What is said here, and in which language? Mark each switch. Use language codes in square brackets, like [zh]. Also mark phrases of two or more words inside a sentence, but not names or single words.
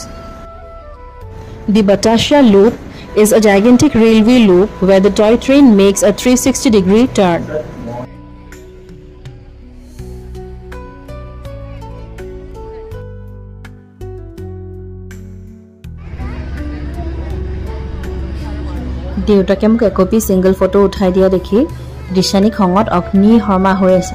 [en] The Batasha loop is a gigantic railway loop where the toy train makes a 360-degree turn. [as] দেউতাকে মোক একপি ছিংগল ফটো উঠাই দিয়া দেখি দৃশ্যানী খঙত অগ্নি শৰ্মা হৈ আছে।